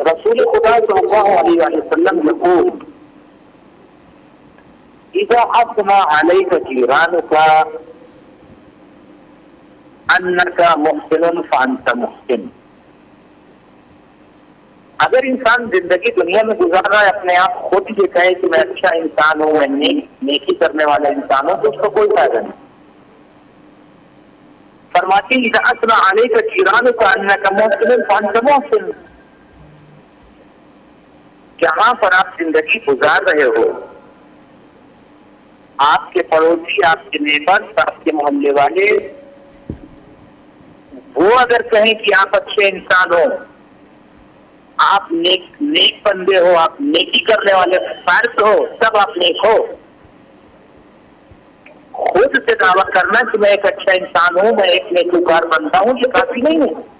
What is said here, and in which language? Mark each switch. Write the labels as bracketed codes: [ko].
[ar] رسول خدا صلی اللہ علیہ وسلم یقول اذا اثنى عليك جيرانك انك محسن فانت محسن. [ur] اگر انسان زندگی دنیا میں گزار رہا ہے، اپنے آپ خود یہ کہے کہ میں اچھا انسان ہوں، میں نیکی کرنے والا انسان ہوں، تو اس کو کوئی فائدہ نہیں. فرماتی [ar] اذا اثنى عليك جيرانك انك محسن فانت محسن. [ur] جہاں پر آپ زندگی گزار رہے ہو، آپ کے پڑوسی، آپ کے نیبرز، آپ کے محلے والے، وہ اگر کہیں کہ آپ اچھے انسان ہو، آپ نیک بندے ہو، آپ نیکی کرنے والے فرد ہو، سب آپ نیک ہو، خود سے دعویٰ کرنا کہ میں ایک اچھا انسان ہوں، میں ایک نیکوکار بندہ ہوں، یہ کافی نہیں ہے.